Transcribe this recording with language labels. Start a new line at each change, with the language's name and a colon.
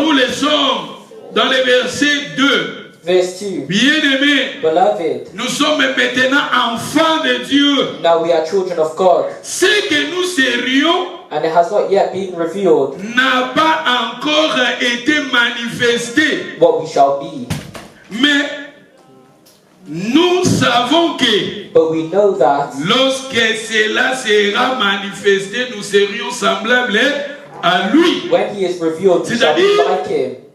French: Nous les sommes dans le verset 2.
English: Verse 2,
French: Bien-aimés,
English: beloved,
French: nous sommes maintenant enfants de Dieu.
English: now we are children of God,
French: Ce que nous serions
English: and it has not yet been revealed
French: n'a pas encore été manifesté.
English: what we shall be.
French: Mais nous savons que
English: But we know that
French: lorsque cela sera manifesté, nous serions semblables à lui.
English: when He is revealed, we shall be like Him.